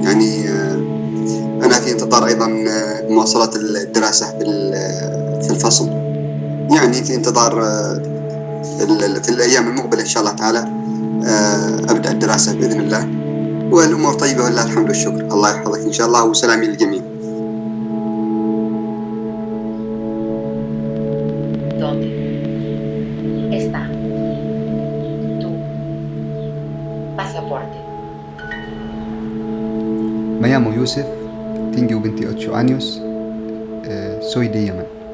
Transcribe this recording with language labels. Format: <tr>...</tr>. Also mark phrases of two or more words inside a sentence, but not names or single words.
<ar>يعني أنا في انتظار أيضا مواصلة الدراسة في الفصل، يعني في انتظار في الأيام المقبلة إن شاء الله تعالى أبدأ الدراسة بإذن الله، والأمور طيبة ولله الحمد والشكر. الله يحفظك إن شاء الله، وسلامي للجميع.</ar> <es>¿Dónde está tu pasaporte? Me llamo Yusuf, tengo 28 años, soy de Yemen.</es>